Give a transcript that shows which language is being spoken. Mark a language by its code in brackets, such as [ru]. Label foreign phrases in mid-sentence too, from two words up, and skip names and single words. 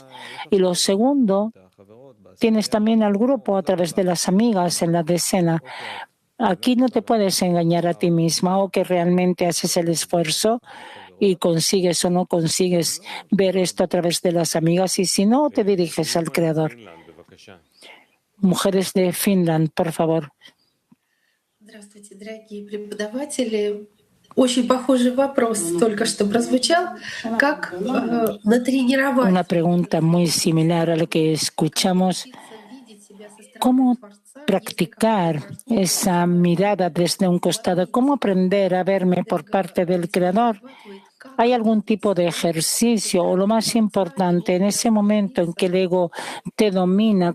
[es] Y lo segundo, tienes también al grupo a través de las amigas en la decena. Aquí no te puedes engañar a ti misma o que realmente haces el esfuerzo y consigues o no consigues ver esto a través de las amigas, y si no, te diriges al Creador. Mujeres de Finland, por favor. [ru] Здравствуйте, дорогие преподаватели. Очень похожий вопрос только что прозвучал. Как натренировать? [es] Una pregunta muy similar a la que escuchamos. ¿Cómo practicar esa mirada desde un costado? ¿Cómo aprender a verme por parte del Creador? ¿Hay algún tipo de ejercicio o lo más importante en ese momento en que el ego te domina?